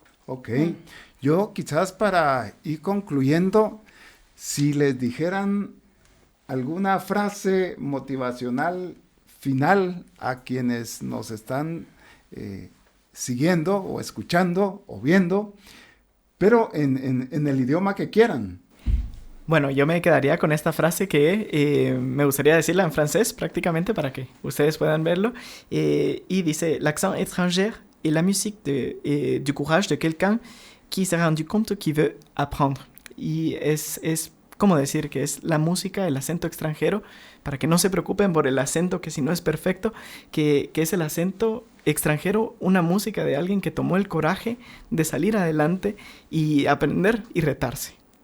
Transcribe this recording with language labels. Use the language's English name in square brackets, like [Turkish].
[Spanish] Ok, yo quizás para ir concluyendo, si les dijeran alguna frase motivacional final a quienes nos están siguiendo o escuchando o viendo, pero en el idioma que quieran. Bueno, yo me quedaría con esta frase que me gustaría decirla en francés prácticamente para que ustedes puedan verlo. Y dice: [French] l'accent étranger est la musique du courage de quelqu'un qui s'est rendu compte qu'il veut apprendre. [Spanish] Y es como decir que es la música, el acento extranjero, para que no se preocupen por el acento, que si no es perfecto, que es el acento extranjero, una música de alguien que tomó el coraje de salir adelante y aprender y retarse.